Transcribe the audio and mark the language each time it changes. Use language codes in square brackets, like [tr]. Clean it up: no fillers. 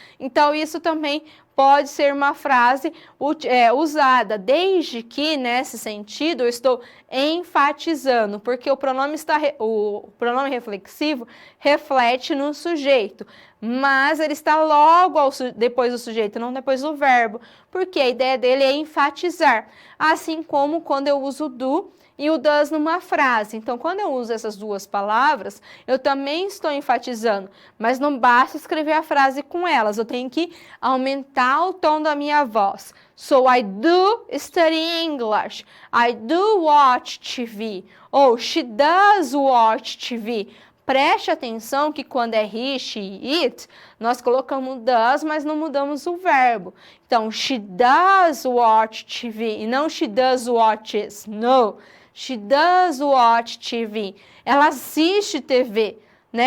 [pt] Então, isso também pode ser uma frase usada, desde que, nesse sentido, eu estou enfatizando, porque o pronome reflexivo reflete no sujeito, mas ele está logo depois do sujeito, não depois do verbo, porque a ideia dele é enfatizar, assim como quando eu uso do e o does numa frase. Então, quando eu uso essas duas palavras, eu também estou enfatizando, mas não basta escrever a frase com elas, eu tenho que aumentar o tom da minha voz. [en] So, I do study English, I do watch TV, [pt] ou [en] she does watch TV. [pt] Preste atenção que quando é he, she, it, nós colocamos does, mas não mudamos o verbo. Então, [en] she does watch TV, [pt] e não [en] she does watches, no. She does watch TV. [pt] Ela assiste TV, né?